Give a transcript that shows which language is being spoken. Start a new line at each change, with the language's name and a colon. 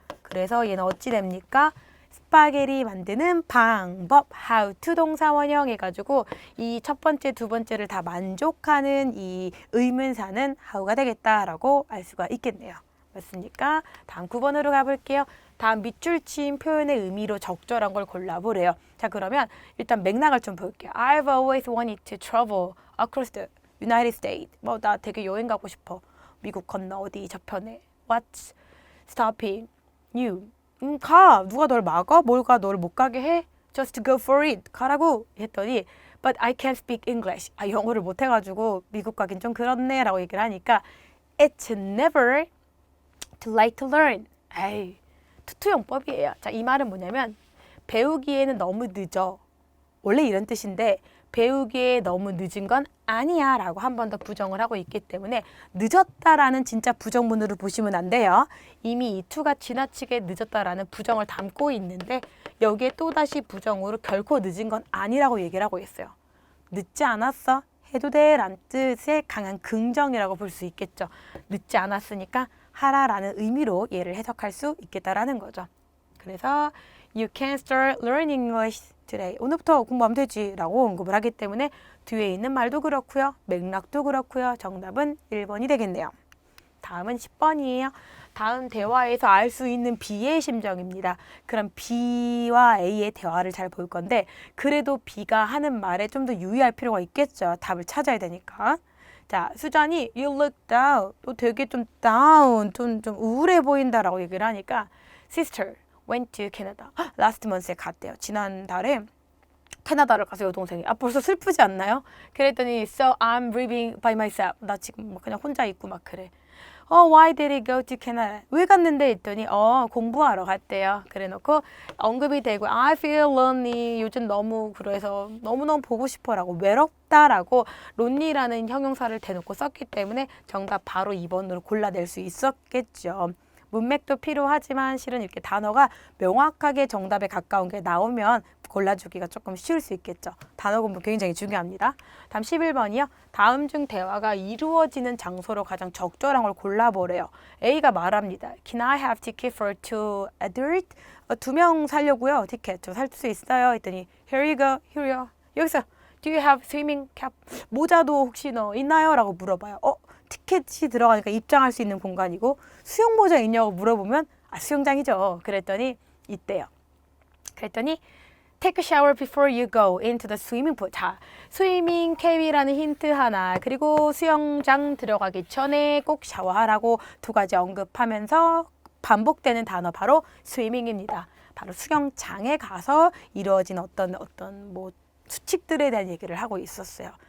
Korean: 그래서 얘는 어찌 됩니까? 스파게티 만드는 방법
English: how to
Korean: 동사 원형 해가지고 이 첫 번째, 두 번째를 다 만족하는 이 의문사는 how가 되겠다라고 알 수가 있겠네요. 맞습니까? 다음 9번으로 가볼게요. 다음 밑줄 치인 표현의 의미로 적절한 걸 골라보래요. 자, 그러면 일단 맥락을 좀 볼게요.
English: I've always wanted to travel across the United States.
Korean: 뭐 나 되게 여행 가고 싶어. 미국 건너 어디 저편에.
English: What's stopping you?
Korean: 가. 누가 널 막아? 뭘가 너를 못 가게 해?
English: Just go for it.
Korean: 가라고 했더니
English: But I can't speak English.
Korean: 아, 영어를 못 해가지고 미국 가긴 좀 그렇네 라고 얘기를 하니까
English: It's never too late to learn.
Korean: 에이, 투투용법이에요. 자, 이 말은 뭐냐면 배우기에는 너무 늦어. 원래 이런 뜻인데 배우기에 너무 늦은 건 아니야 라고 한 번 더 부정을 하고 있기 때문에 늦었다라는 진짜 부정문으로 보시면 안 돼요. 이미 이 to가 지나치게 늦었다라는 부정을 담고 있는데 여기에 또다시 부정으로 결코 늦은 건 아니라고 얘기를 하고 있어요. 늦지 않았어? 해도 돼 라는 뜻의 강한 긍정이라고 볼 수 있겠죠. 늦지 않았으니까 하라라는 의미로 얘를 해석할 수 있겠다라는 거죠. 그래서
English: You can start learning English today.
Korean: 오늘부터 공부하면 되지 라고 언급을 하기 때문에 뒤에 있는 말도 그렇고요. 맥락도 그렇고요. 정답은 1번이 되겠네요. 다음은 10번이에요. 다음 대화에서 알 수 있는 B의 심정입니다. 그럼 B와 A의 대화를 잘 볼 건데 그래도 B가 하는 말에 좀 더 유의할 필요가 있겠죠. 답을 찾아야 되니까. 자, 수잔이
English: You look down.
Korean: 너 되게 좀 down, 좀 우울해 보인다라고 얘기를 하니까
English: Sister went to Canada. Last month
Korean: 에 갔대요. 지난달에 캐나다를 가서 여동생이. 아, 벌써 슬프지 않나요? 그랬더니
English: So I'm living by myself.
Korean: 나 지금 뭐 그냥 혼자 있고 막 그래.
English: Why did he go to Canada?
Korean: 왜 갔는데 했더니 공부하러 갔대요. 그래놓고 언급이 되고
English: I feel lonely.
Korean: 요즘 너무 그래서 너무너무 보고 싶어라고 외롭다라고 lonely라는 형용사를 대놓고 썼기 때문에 정답 바로 2번으로 골라낼 수 있었겠죠. 문맥도 필요하지만 실은 이렇게 단어가 명확하게 정답에 가까운 게 나오면 골라주기가 조금 쉬울 수 있겠죠. 단어 공부 굉장히 중요합니다. 다음 11번이요. 다음 중 대화가 이루어지는 장소로 가장 적절한 걸 골라보래요. A가 말합니다.
English: Can I have ticket for two adult?
Korean: 2명 살려고요. 티켓 저 살 수 있어요. 했더니
English: Here you go. Here you go.
Korean: 여기서
English: Do you have swimming cap?
Korean: 모자도 혹시 너 있나요? 라고 물어봐요. 티켓이 들어가니까 입장할 수 있는 공간이고 수영모자 있냐고 물어보면 수영장이죠. 그랬더니 있대요. 그랬더니
English: Take a shower before you go into the swimming pool.
Korean: 자, 스위밍 캡이라는 힌트 하나 그리고 수영장 들어가기 전에 꼭 샤워하라고 두 가지 언급하면서 반복되는 단어 바로 스위밍입니다. 바로 수영장에 가서 이루어진 어떤 뭐 수칙들에 대한 얘기를 하고 있었어요.